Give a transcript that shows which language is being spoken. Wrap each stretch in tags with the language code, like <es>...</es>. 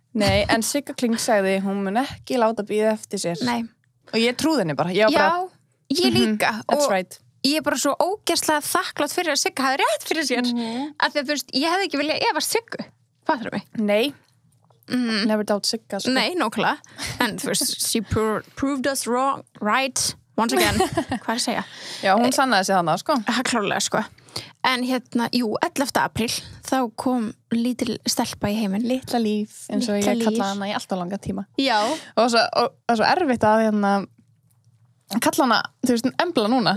<is>Nei, en Sigga Kling sagði, hún mun ekki láta bíða eftir sér. Nei. Og ég trúði henni bara. Ég líka.</is> <en>That's right.</en> <is>Ég er bara svo ógeðslega þakklátt fyrir að Sigga hafi rétt fyrir sér. Af því að þú veist, ég hefði ekki viljað efast Siggu. Fattar mig? Nei.</is> <en>Never doubt Sigga.</en> <is>Sko. Nei, nákvæmlega. En þú veist,</is> <en>she proved us wrong, right, once again.</en> <is>Hvað er að segja? Já, hún sannaði sig þannig, sko. Klárlega, sko. En 11. apríl, þá kom lítil stelpa í heiminn. Litla líf, eins og ég kalla hana í alltaf langa tíma. Já. Og svo erfitt að kalla hana, þú veist, Embla núna.</is>